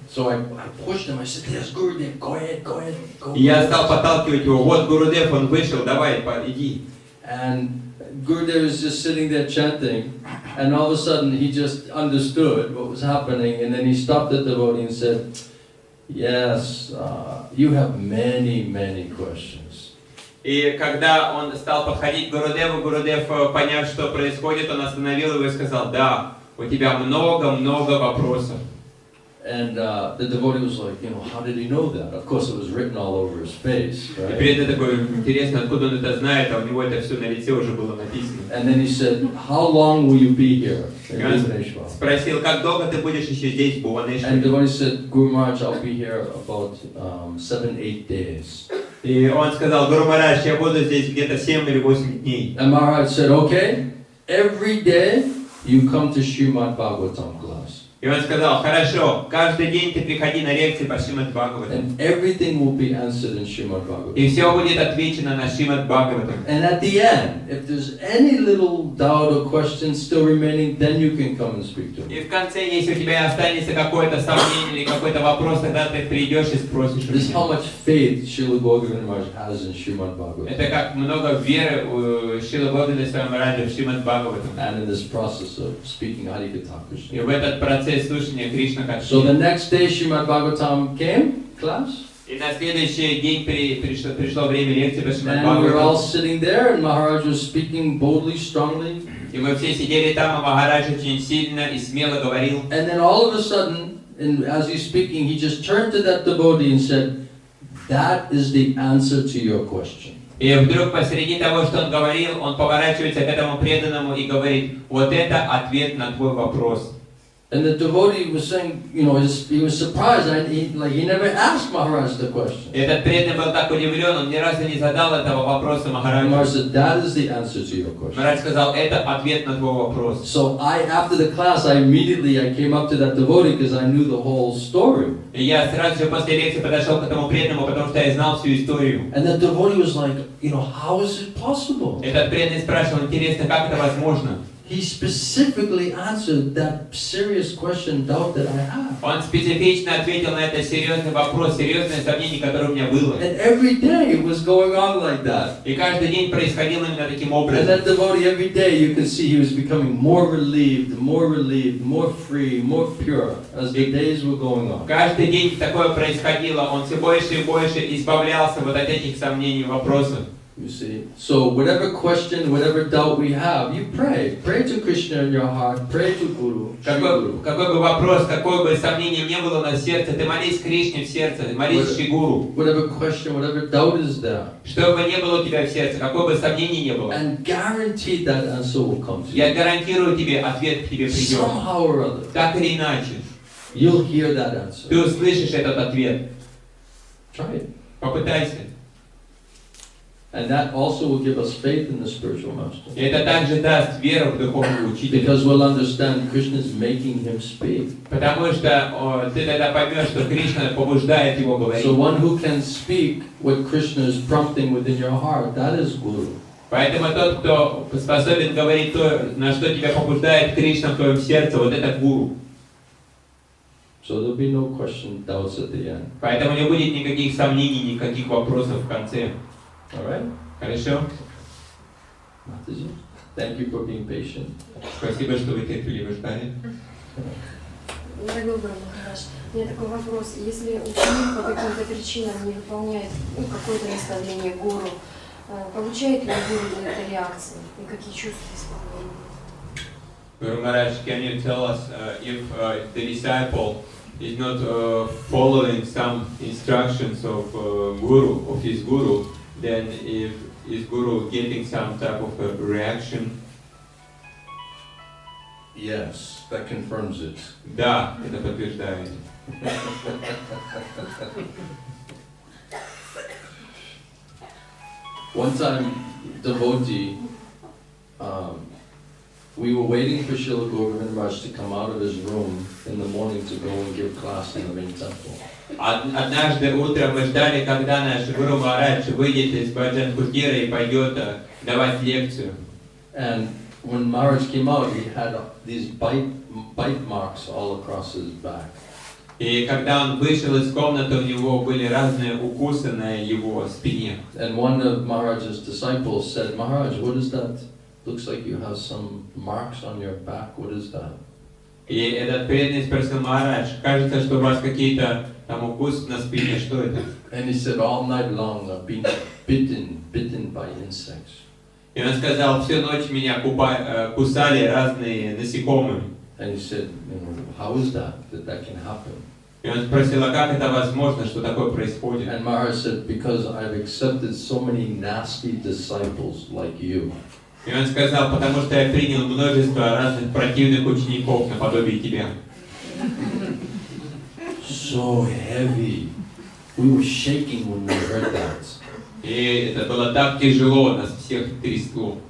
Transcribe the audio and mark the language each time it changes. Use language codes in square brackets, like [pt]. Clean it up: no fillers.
[en] So I pushed him, I said, there's Gurudev, go ahead, go. [ru] И я стал подталкивать его, вот Гурудев, он вышел, давай, иди. [en] And Gurudev was just sitting there chanting, and all of a sudden he just understood what was happening, and then he stopped the devotee and said, yes, you have many questions. [ru] И когда он стал подходить к Гурудеву, Гурудев, поняв, что происходит, он остановил его и сказал, да, у тебя много вопросов. [en] And the devotee was like, how did he know that? Of course, it was written all over his face, [ru] И [en] right? [ru] преданный такой, интересно, откуда он это знает, а у него это все на лице уже было написано. [en] And then he said, how long will you be here in [ru] И он [en] Bhubaneswar? [ru] спросил, как долго ты будешь еще здесь, в [en] And the [ru] Бхуванешваре? [en] devotee said, Guru Maharaj, I'll be here about 7-8 days. [ru] И он сказал, Гуру Махарадж, я буду здесь где-то 7 или 8 дней. [en] And Maharaj said, okay, every day you come to Srimad Bhagavatam class. [ru] И он сказал, хорошо, каждый день ты приходи на лекции по Шримад Бхагаватам. [en] And everything will be answered in Srimad Bhagavatam. [ru] И все будет отвечено на Шримад Бхагаватам. [en] And at the end, if there's any little doubt or question still remaining, then you can come and speak to me. [ru] И в конце, если у тебя останется какое-то сомнение или какой-то вопрос, тогда ты придешь и спросишь у [en] This is how [ru] меня. [en] much faith Srila Govindaraj has in Srimad Bhagavatam. [ru] Это как много веры у Шрила Говинда Свами в Шримад Бхагаватам. [en] And in this process of speaking Harikatha [ru] И [en] Krishna. [ru] в этот процесс слушания Кришна-катхи. [en] So the next day Srimad Bhagavatam came, class. [ru] И на следующий день пришло время лекции по Шримад [en] And we were all [ru] Бхагаватам. [en] sitting there and Maharaj was speaking boldly, strongly. [ru] И мы все сидели там, а Махарадж очень сильно и смело говорил. [en] And then all of a sudden, as he's speaking, he just turned to that devotee and said, that is the answer to your question. [ru] И вдруг посреди того, что он говорил, он поворачивается к этому преданному и говорит, вот это ответ на твой вопрос. [en] And the devotee was saying, he was surprised. He never asked Maharaj the question. [ru] Этот преданный был так удивлен, он ни разу не задал этого вопроса [en] And Maharaj [ru] Махараджу. [en] said, that is the answer to your question. [ru] Махарадж сказал, это ответ на твой вопрос. [en] So after the class, I came up to that devotee because I knew the whole story. [ru] И я сразу же после лекции подошел к этому преданному, потому что я знал всю историю. [en] And the devotee was like, how is it possible? [ru] Этот преданный спрашивал, интересно, как это возможно? [en] He specifically answered that serious question, doubt that I had. [ru] Он специфично ответил на этот серьезный вопрос, серьезное сомнение, которое у меня было. [en] And every day it was going on like that. [ru] И каждый день происходило именно таким [en] And [ru] образом. [en] that devotee, every day you could see he was becoming more relieved, more free, more pure as the days were going on. [ru] Каждый день такое происходило, он все больше и больше избавлялся вот от этих сомнений и вопросов. [en] You see, so whatever question, whatever doubt we have, you pray to Krishna in your heart, pray to Guru, Shri Guru. [ru] Какой бы вопрос, какое бы сомнение не было на сердце, ты молись Кришне в сердце, молись Шри Гуру. [en] Whatever question, whatever doubt is there, [ru] Что бы ни было у тебя в сердце, какое бы сомнение не было, [en] and guaranteed that answer will come to [ru] я [en] you [ru] гарантирую тебе, ответ к тебе придет. [en] somehow or other. [ru] Так или иначе. [en] You'll hear that answer. [ru] Ты услышишь этот ответ. [en] Try it. [ru] Попытайся. [en] And that also will give us faith in the spiritual master. [ru] И это также даст веру в духовного учителя. [en] Because we'll understand Krishna is making him speak. [ru] Потому что ты тогда поймешь, что Кришна побуждает его говорить. [en] So one who can speak what Krishna is prompting within your heart, that is Guru. [ru] Поэтому тот, кто способен говорить то, на что тебя побуждает Кришна в твоем сердце, вот это гуру. [en] So there'll be no question, doubts at the end. [ru] Поэтому не будет никаких сомнений, никаких вопросов в конце. [en] Alright? [ru] Хорошо? [en] Mataji, thank you for being patient. [ru] Спасибо, что вы терпеливо ждали. Дорогой Гуру Махарадж, у меня такой вопрос. Если ученик по каким-то причинам не выполняет какое-то наставление гуру, получает ли гуру за это реакции и какие чувства исполнения? [en] Guru Maharaj, can you tell us if the disciple is not following some instructions of his guru, then if is guru getting some type of a reaction? Yes, that confirms it. [ru] Да, это подтверждает. [en] One time, devotee, we were waiting for Srila Govardhan Maharaj to come out of his room in the morning to go and give class in the main temple. [ru] Однажды утром мы ждали, когда наш Гуру Махарадж выйдет из Баджан Кутира и пойдет давать лекцию. [en] And when Maharaj came out, he had these bite marks all across his back. [ru] И когда он вышел из комнаты, у него были разные укусы на его спине. [en] And one of Maharaj's disciples said, Maharaj, what is that? Looks like you have some marks on your back. What is that? [ru] И этот преданный спросил: Махарадж, кажется, что у вас какие-то там укусы на спине, что это? [en] And he said, all night long I've been bitten by insects. [ru] И он сказал: всю ночь меня кусали разные насекомые. [en] And he said, how is that can happen? [ru] И он спросил: а как это возможно, что такое происходит? [en] And Maharaj said, because I've accepted so many nasty disciples like you. [ru] И он сказал: потому что я принял множество разных противных учеников наподобие тебя. [en] So heavy. We were shaking when we heard that. [ru] И это было так тяжело, нас всех трясло.